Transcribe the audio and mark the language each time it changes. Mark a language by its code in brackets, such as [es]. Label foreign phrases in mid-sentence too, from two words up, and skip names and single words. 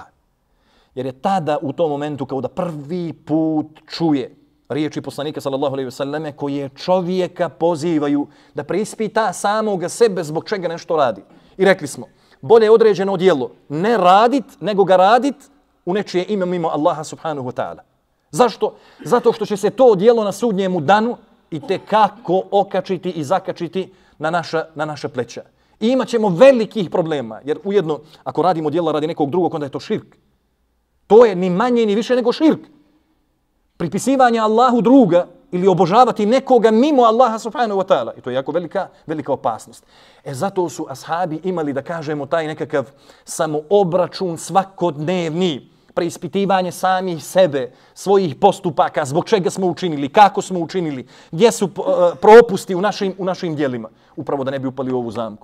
[bs] Jer je tada u tom momentu kao da prvi put čuje riječi poslanika [ar] صلى الله عليه وسلم [bs] koje čovjeka pozivaju da preispita samoga sebe zbog čega nešto radi. I rekli smo, bolje je određeno djelo ne radit nego ga radit u nečije ime mimo Allaha [ar] سبحانه وتعالى. [bs] Zašto? Zato što će se to djelo na sudnjemu danu i tekako okačiti i zakačiti na naša pleća. I imat ćemo velikih problema, jer ujedno ako radimo djela radi nekog drugog, onda je to širk. To je ni manje ni više nego širk. Pripisivanje Allahu druga ili obožavati nekoga mimo Allaha [ar] سبحانه وتعالى. [bs] I to je jako velika opasnost. Zato su ashabi imali, da kažemo, taj nekakav samoobračun svakodnevni, preispitivanje samih sebe, svojih postupaka, zbog čega smo učinili, kako smo učinili, gdje su propusti u našim djelima, upravo da ne bi upali u ovu zamku.